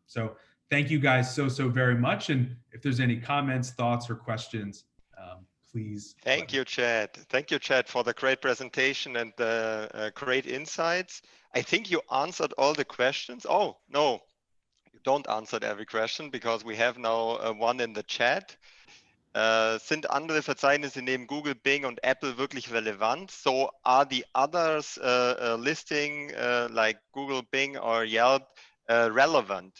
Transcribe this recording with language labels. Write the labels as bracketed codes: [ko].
[en] So thank you guys so very much. And if there's any comments, thoughts, or questions, please. Thank you, Chad. Thank you, Chad, for the great presentation and the great insights. I think you answered all the questions. Oh, no, you don't answer every question, because we have now one in the chat. [de] Sind andere Verzeichnisse neben Google, Bing und Apple wirklich relevant? [en] So are the others listing like Google, Bing, or Yelp relevant?